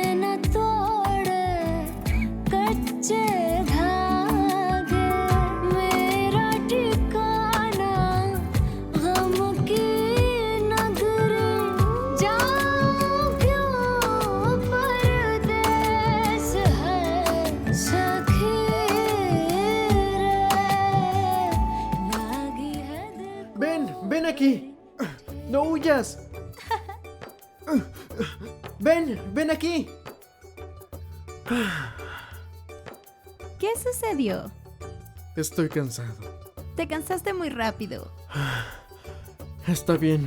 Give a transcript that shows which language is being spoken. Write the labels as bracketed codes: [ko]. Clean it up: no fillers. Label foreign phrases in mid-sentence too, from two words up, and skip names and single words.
[hi] न तोड़े कच्चे धागे मेरा ठिकाना गम की नगरी जाऊं क्यों परदेस है सखी रे लागी है दिल [es] Ven aquí. No huyas. Ven aquí. ¿Qué sucedió? Estoy cansado. Te cansaste muy rápido. Está bien.